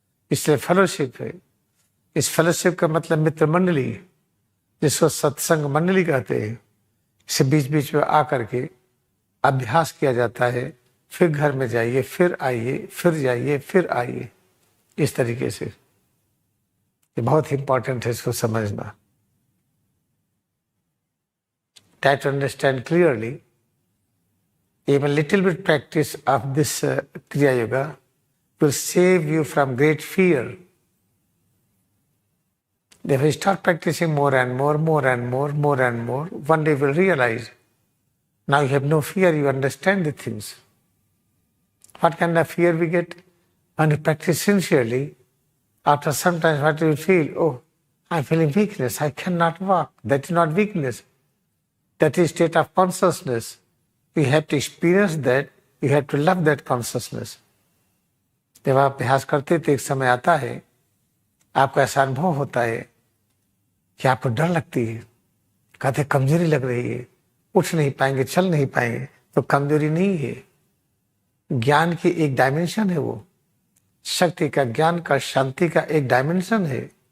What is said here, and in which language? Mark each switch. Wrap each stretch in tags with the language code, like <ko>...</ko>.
<hi>इसलिए फेलोशिप है। इस फेलोशिप का मतलब मित्र मंडली, जिसको सत्संग मंडली कहते हैं। इसे बीच बीच में आकर के अभ्यास किया जाता है, फिर घर में जाइए, फिर आइए, फिर जाइए, फिर आइए, इस तरीके से। ये बहुत इंपॉर्टेंट है इसको समझना।</hi> <en>Try to understand clearly. Even little bit practice of this Kriya Yoga will save you from great fear. If you start practicing more and more, more and more, more and more, one day you will realize now you have no fear, you understand the things. What kind of fear we get? When you practice sincerely, after some time what do you feel? Oh, I'm feeling weakness, I cannot walk. That is not weakness. That is state of consciousness. You have to experience that, you have to love that consciousness.</en> <hi>जब आप अभ्यास करते तो एक समय आता है, आपको ऐसा अनुभव होता है कि आपको डर लगती है, कहते कमजोरी लग रही है, उठ नहीं पाएंगे, चल नहीं पाएंगे। तो कमजोरी नहीं है, ज्ञान की एक डायमेंशन है, वो शक्ति का, ज्ञान का, शांति का एक डायमेंशन है।</hi>